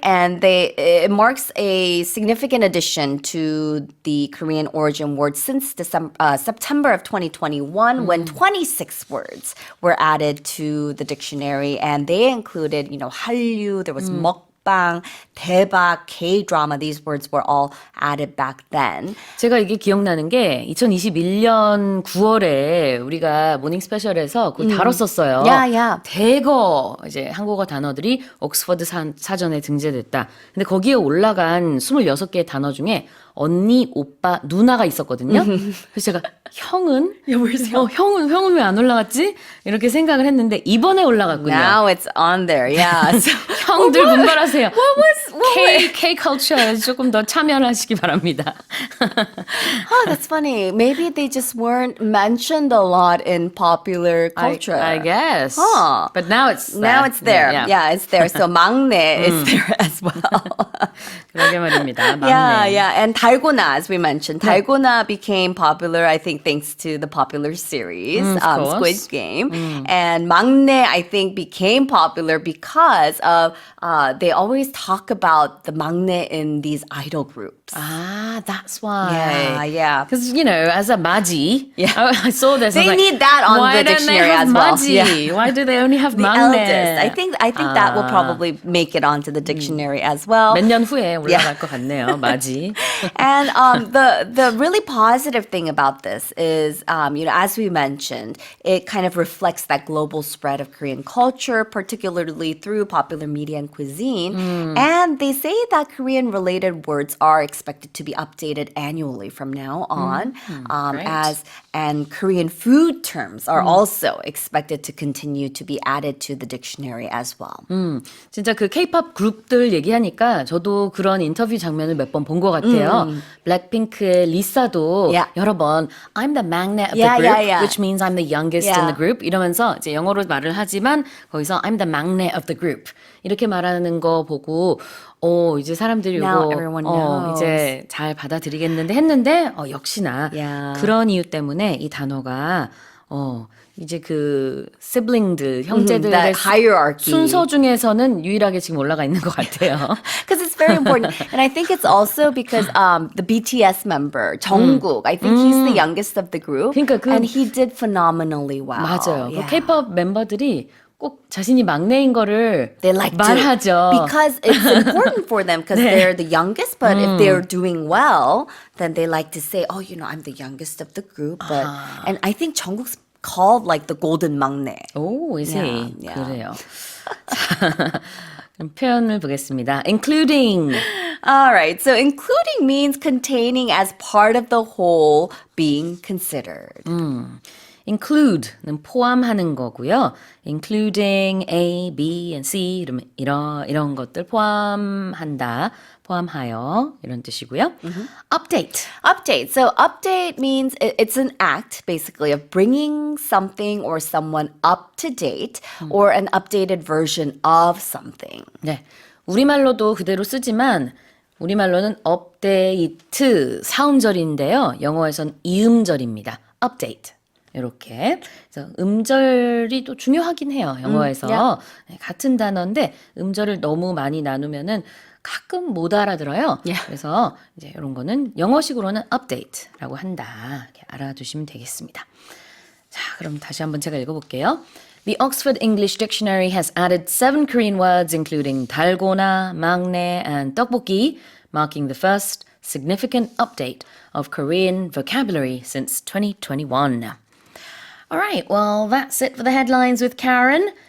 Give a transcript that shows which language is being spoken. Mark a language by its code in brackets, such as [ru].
[en] And it marks a significant addition to the Korean origin word since September of 2021, when 26 words were added to the dictionary, and they included, 한류, there was 먹방, 대박, K-drama. These words were all added back then. [ko] 제가 이게 기억나는 게 2021년 9월에 우리가 모닝 스페셜에서 그걸 다뤘었어요. [en] Yeah. [ko] 대거 이제 한국어 단어들이 옥스퍼드 사전에 등재됐다. 근데 거기에 올라간 26개의 단어 중에 언니, 오빠, 누나가 있었거든요. 그래서 제가 형은 형은 왜 안 올라갔지? 이렇게 생각을 했는데 이번에 올라갔군요. [en] Now it's on there, yeah. So, [ko] 형들 분발하세요. [en] what [ko] K culture에 조금 더 참여하시기 바랍니다. [en] Oh, that's funny. Maybe they just weren't mentioned a lot in popular culture. I guess. Huh. But now it's there. Yeah, it's there. So 막내 is there as well. [ko] 그러게 말입니다. 막내. [en] Yeah. And 달고나, as we mentioned, 달고나 became popular, I think, thanks to the popular series, of course. Squid Game. And 막내, I think, became popular because of they always talk about the 막내 in these idol groups. Ah, that's why. Yeah. Because, as a maji, I saw this. They need that on the dictionary as well. Maji? Why do they only have The 막내? eldest. I think that will probably make it onto the dictionary as well. [ko] 몇 년 후에 올라갈 것 같네요, 마지. [en] And the really positive thing about this is, as we mentioned, it kind of reflects that global spread of Korean culture, particularly through popular media and cuisine. And they say that Korean-related words are expected to be updated annually from now on, and Korean food terms are also expected to continue to be added to the dictionary as well. [ko] 진짜 그 K-pop 그룹들 얘기하니까 저도 그런 인터뷰 장면을 몇 번 본 것 같아요. 블랙핑크의 리사도 여러 번 [en] I'm the 막내 of the group, [ko] which means I'm the youngest in the group 이러면서 이제 영어로 말을 하지만 거기서 [en] I'm the 막내 of the group [ko] 이렇게 말하는 거 보고 이제 사람들이 [en] Now everyone knows. [ko] 이제 잘 받아들이겠는데 했는데 역시나 그런 이유 때문에 이 단어가 이제 그 sibling들 형제들의 [en] that hierarchy. [ko] 순서 중에서는 유일하게 지금 올라가 있는 것 같아요. [en] Because it's very important. And I think it's also because the BTS member, Jungkook, I think he's the youngest of the group. [ko] 그러니까 [en] and he did phenomenally well. [ko] 맞아요. [en] Yeah. [ko] 그 K-pop 멤버들이 꼭 자신이 막내인 거를 [en] They like [ko] 말하죠. [en] to, because it's important for them because they're the youngest, but if they're doing well, then they like to say, I'm the youngest of the group. But and I think Jungkook's called like the golden 막내. [ko] 오, [en] is he? Yeah. [ko] 그래요. 그럼 표현을 보겠습니다. [en] Including. All right. So including means containing as part of the whole, being considered. [ko] include는 포함하는 거고요. [en] including A, B, and C [ko] 이런 것들 포함한다, 포함하여 이런 뜻이고요. [en] update. Update. So update means it's an act basically of bringing something or someone up to date or an updated version of something. [ko] 네, 우리말로도 그대로 쓰지만 우리말로는 업데이트 사음절인데요. 영어에선 이음절입니다. update. 이렇게. 그래서 음절이 또 중요하긴 해요. 영어에서. [en] yeah. [ko] 네, 같은 단어인데 음절을 너무 많이 나누면은 가끔 못 알아들어요. [en] Yeah. [ko] 그래서 이제 이런 거는 영어식으로는 update라고 한다. 이렇게 알아두시면 되겠습니다. 자, 그럼 다시 한번 제가 읽어볼게요. [en] The Oxford English Dictionary has added 7 Korean words including 달고나, 막내, and 떡볶이, marking the first significant update of Korean vocabulary since 2021. All right, well, that's it for the headlines with Karen.